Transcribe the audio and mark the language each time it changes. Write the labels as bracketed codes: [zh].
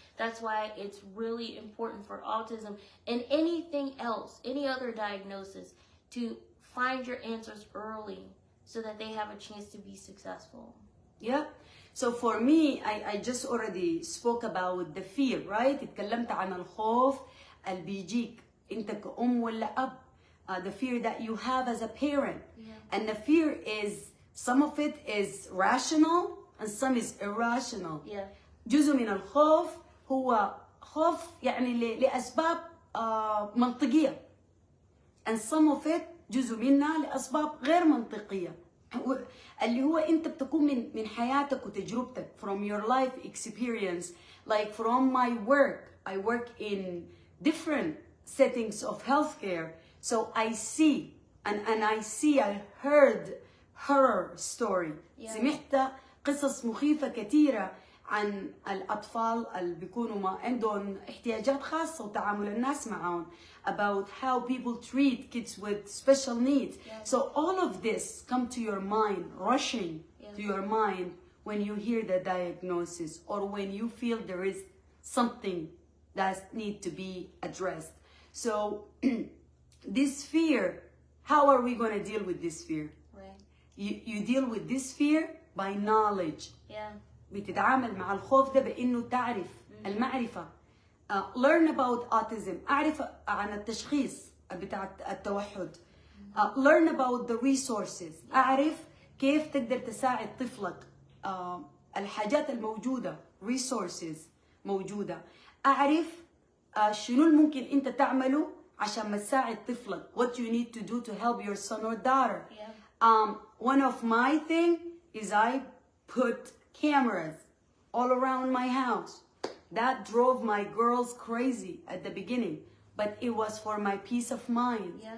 [en] That's why it's really important for autism and anything else, any other diagnosis, to find your answers early so that they have a chance to be successful. So for me, I just already spoke about the fear, right? [ar] اتكلمت عن الخوف اللي بيجيك انت كأم ولا أب. [en] The fear that you have as a parent. And the fear is, some of it is rational and some is irrational. [ar] جزء من الخوف هو خوف يعني لأسباب منطقية. [en] And some of it [ar] جزء منها لأسباب غير منطقية. اللي هو أنت بتكون من حياتك وتجربتك, [en] from your life experience. Like from my work, I work in different settings of healthcare. So I see and I heard horror story. [ar] سمعت قصص مخيفة كثيرة عن الأطفال اللي بيكونوا ما عندهم احتياجات خاصة وتعامل الناس معهم, [en] about how people treat kids with special needs. So all of this come to your mind, rushing to your mind when you hear the diagnosis or when you feel there is something that needs to be addressed. So this fear, how are we going to deal with this fear? You deal with this fear by knowledge. [ar] بتتعامل مع الخوف ده بإنه تعرف المعرفة. [en] Learn about autism. [ar] أعرف عن التشخيص بتاع التوحد. [en] Learn about the resources. [ar] أعرف كيف تقدر تساعد طفلك. الحاجات الموجودة, resources موجودة. أعرف شنو الممكن أنت تعمله عشان ما تساعد طفلك. [en] What you need to do to help your son or daughter. One of my thing is I put cameras all around my house. That drove my girls crazy at the beginning, but it was for my peace of mind.